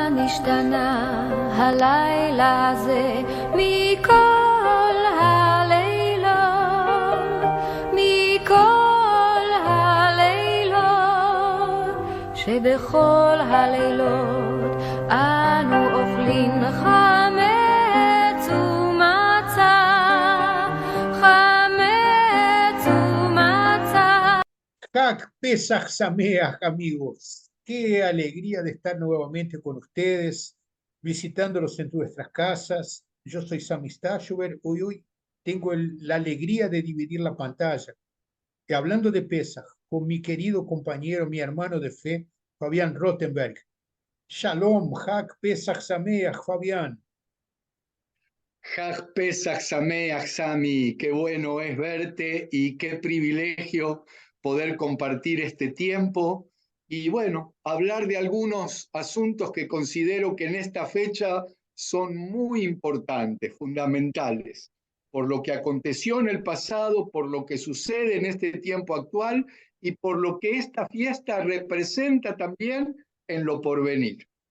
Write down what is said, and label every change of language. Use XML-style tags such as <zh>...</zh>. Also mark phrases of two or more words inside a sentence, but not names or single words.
<he>השתנה הלילה הזה מכל הלילות, מכל הלילות, שבכל הלילות אנו אוכלים חמץ ומצה, חמץ ומצה. חג פסח שמח,</he> <es>amigos. Qué alegría de estar nuevamente con ustedes, visitándolos en nuestras casas. Yo soy Sami Stashover. Hoy tengo la alegría de dividir la pantalla. Y hablando de Pesach, con mi querido compañero, mi hermano de fe, Fabián Rottenberg.</es> <he>שלום, חג פסח שמח, Fabián. חג פסח שמח,</he> <es>Sami, qué bueno es verte y qué privilegio poder compartir este tiempo y bueno, hablar de algunos asuntos que considero que en esta fecha son muy importantes, fundamentales, por lo que aconteció en el pasado, por lo que sucede en este tiempo actual y por lo que esta fiesta representa también en lo porvenir.</es>